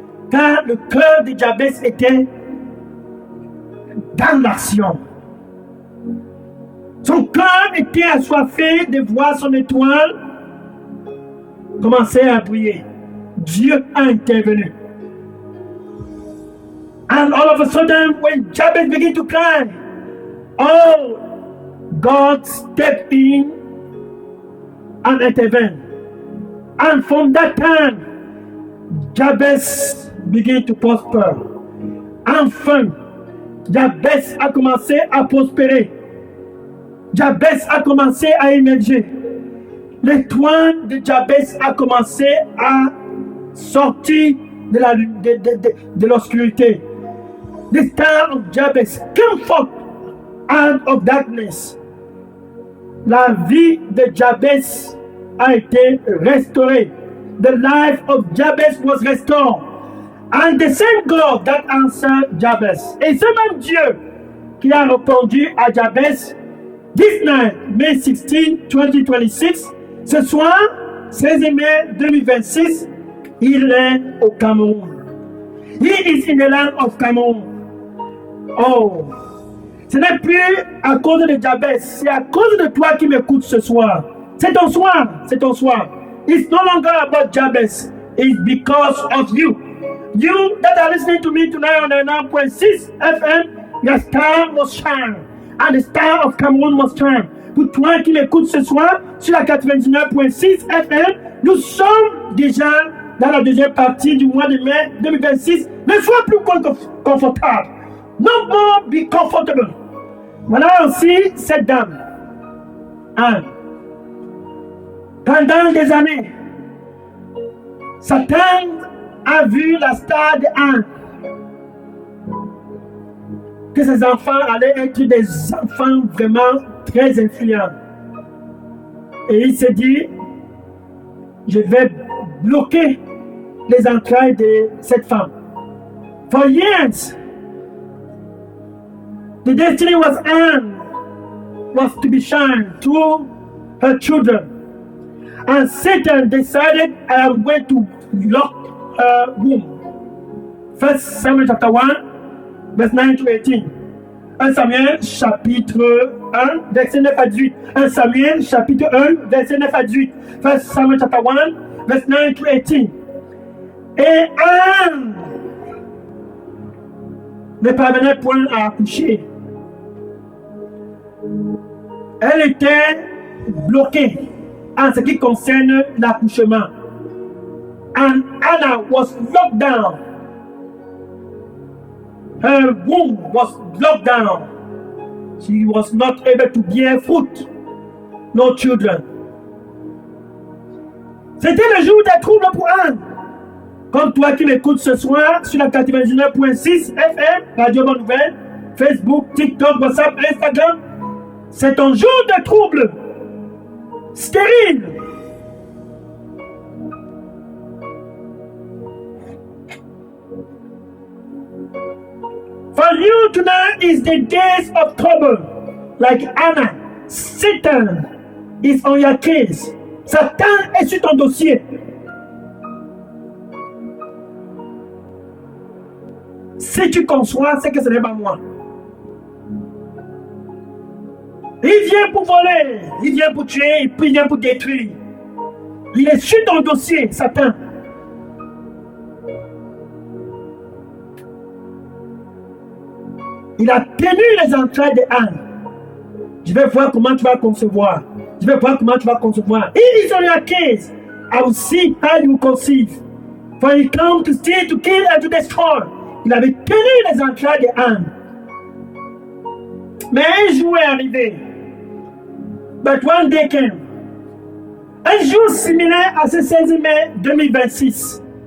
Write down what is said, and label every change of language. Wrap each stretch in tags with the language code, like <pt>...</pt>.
<fr>Car le cœur de Jabez était dans l'action. Son cœur était assoiffé de voir son étoile commencer à briller. Dieu a intervenu.</fr> <en>And all of a sudden, when Jabez began to cry, oh, God stepped in and intervened. And from that time, Jabez began to prosper.</en> <fr>Enfin, Jabez a commencé à prospérer. Jabez a commencé à émerger. L'étoile de Jabez a commencé à sortir de l'obscurité.</fr> <en>The star of Jabez came forth out of darkness.</en> <fr>La vie de Jabez a été restaurée.</fr> <en>The life of Jabez was restored. And the same God that answered Jabez.</en> <fr>Et ce même Dieu qui a répondu à Jabez,</fr> <en>this night, May 16, 2026,</en> <fr>ce soir, 16 mai 2026, il est au Cameroun.</fr> <en>He is in the land of Cameroun.</en> <fr>Oh, ce n'est plus à cause de Jabez, c'est à cause de toi qui m'écoutes ce soir. C'est ton soir, c'est ton soir.</fr> <en>It's no longer about Jabez, it's because of you. You that are listening to me tonight on the 9.6 FM, your star must shine, and the star of Cameroon must shine.</en> <fr>Pour toi qui m'écoutes ce soir sur la 99.6 FM, nous sommes déjà dans la deuxième partie du mois de mai 2026. Ne sois plus confortable.</fr> <en>No more be comfortable.</en> <fr>Voilà aussi cette dame. Anne. Pendant des années, Satan a vu la star de Anne. Que ses enfants allaient être des enfants vraiment très influents. Et il s'est dit, je vais bloquer les entrailles de cette femme.</fr> <en>For years, the destiny was Anne was to be shined to her children. And Satan decided, I am going to lock her womb. 1 Samuel chapter 1, verse 9 to 18.</en> <fr>1 Samuel chapitre 1, verset 9 à 18.</fr> <en>1 Samuel chapitre 1, verset 9 à 18. 1 Samuel chapter 1, verse 9 to 18.</en> <fr>Et Anne ne parvenait point à accoucher. Elle était bloquée en ce qui concerne l'accouchement.</fr> <en>And Anna was locked down. Her womb was locked down. She was not able to bear fruit. No children.</en> <fr>C'était le jour des troubles pour Anne. Comme toi qui m'écoutes ce soir sur la 99.6 FM, Radio Bonne Nouvelle, Facebook, TikTok, WhatsApp, Instagram, c'est ton jour de trouble. Stérile.</fr> <en>For you tonight is the days of trouble. Like Anna, Satan is on your case.</en> <fr>Satan est sur ton dossier. Si tu conçois, c'est que ce n'est pas moi. Il vient pour voler, il vient pour tuer, puis il vient pour détruire. Il est sur ton dossier, Satan. Il a tenu les entrailles de Anne. Je vais voir comment tu vas concevoir. Je vais voir comment tu vas concevoir.</fr> <en>It is on your case. I will see how you conceive. For he come to steal, to kill, and to destroy.</en> <fr>Il avait tenu les entrailles de Anne. Mais un jour est arrivé.</fr> <en>But one day came.</en> <fr>Un jour similaire à ce 16 mai 2026.</fr>